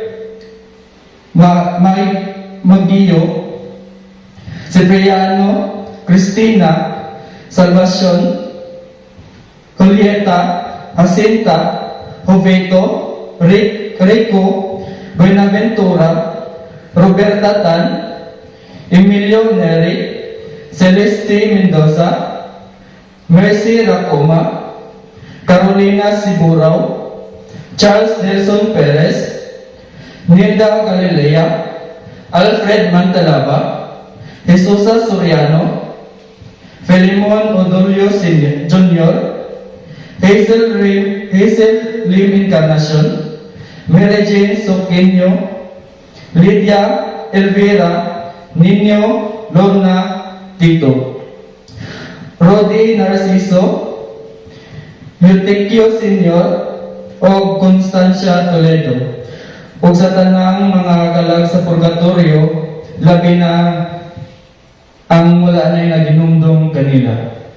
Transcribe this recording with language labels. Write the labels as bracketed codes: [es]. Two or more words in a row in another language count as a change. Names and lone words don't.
[ceb] Magio, Cipriano, Cristina, Salvacion, Julieta, Jacinta, Joveto, Rico, Buenaventura, Roberta Tan, Emilio Neri, Celeste Mendoza, Mercy Racoma, Carolina Siburao, Charles Nelson Perez, Nilda Galilea, Alfred Mantalaba, Jesusa Soriano, Felimon Odolio Jr., Hazel Lim Encarnacion, Mary Jane Soqueño, Lydia Elvira, Nino Lorna Tito, Rodi Narciso, Eutychio Senior o Constancia Toledo. Ug sa tanang mga kalag sa purgatorio, labi na ang wala na naginumdum kanila.